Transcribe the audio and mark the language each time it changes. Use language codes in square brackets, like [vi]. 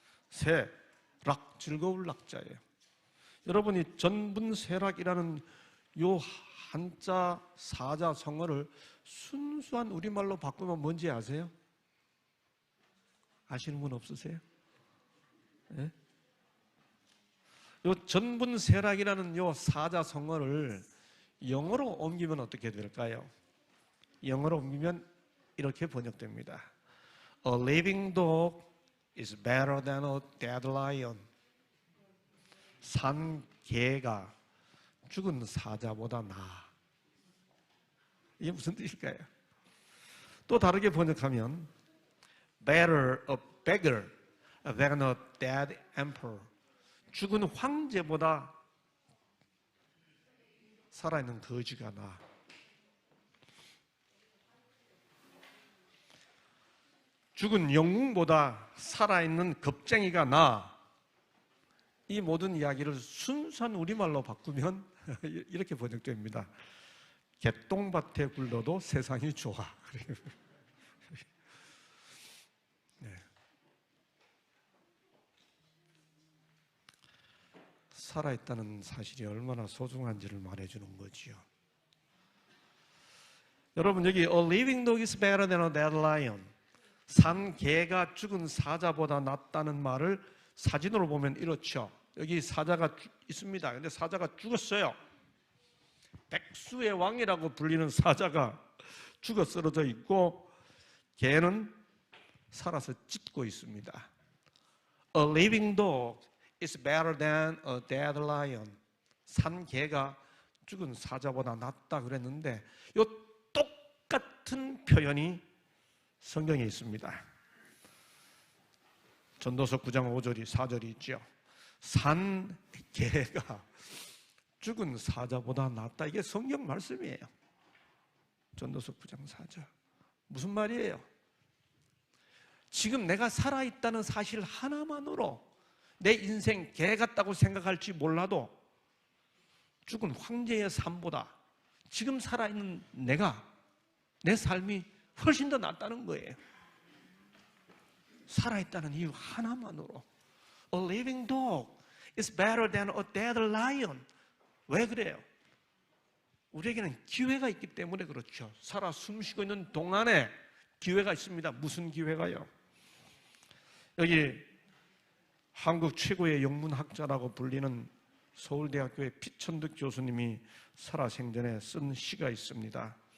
[ko] 새, 락, 즐거울 락자예요. 여러분이 전분세락이라는 요 한자 사자성어를 순수한 우리말로 바꾸면 뭔지 아세요? 아시는 분 없으세요? 네? 요 전분세락이라는 요 사자성어를 영어로 옮기면 어떻게 될까요? 영어로 옮기면 이렇게 번역됩니다. [en] A living dog is better than a dead lion. [ko] 산 개가 죽은 사자보다 나아. 이게 무슨 뜻일까요? 또 다르게 번역하면 [en] better a beggar than a dead emperor. [ko] 죽은 황제보다 살아있는 거지가 나아. 죽은 영웅보다 살아있는 겁쟁이가 나아. 이 모든 이야기를 순수한 우리말로 바꾸면 이렇게 번역됩니다. 개똥밭에 굴러도 세상이 좋아. 네. 살아있다는 사실이 얼마나 소중한지를 말해주는 거지요. 여러분, 여기 [en] A living dog is better than a dead lion. [ko] 산 개가 죽은 사자보다 낫다는 말을 사진으로 보면 이렇죠. 여기 사자가 있습니다. 근데 사자가 죽었어요. 백수의 왕이라고 불리는 사자가 죽어 쓰러져 있고 개는 살아서 짖고 있습니다. [en] A living dog is better than a dead lion. [ko] 산 개가 죽은 사자보다 낫다 그랬는데 이 똑같은 표현이 성경에 있습니다. 전도서 9장 5절이 4절이 있죠. 산 개가 죽은 사자보다 낫다. 이게 성경 말씀이에요. 전도서 9장 4절. 무슨 말이에요? 지금 내가 살아있다는 사실 하나만으로 내 인생 개 같다고 생각할지 몰라도 죽은 황제의 삶보다 지금 살아있는 내 삶이 훨씬 더 낫다는 거예요. 살아있다는 이유 하나만으로. [en] A living dog is better than a dead lion. [ko] 왜 그래요? 우리에게는 기회가 있기 때문에 그렇죠. 살아 숨쉬고 있는 동안에 기회가 있습니다. 무슨 기회가요? 여기 한국 최고의 영문학자라고 불리는 서울대학교의 피천득 교수님이 살아생전에 쓴 시가 있습니다.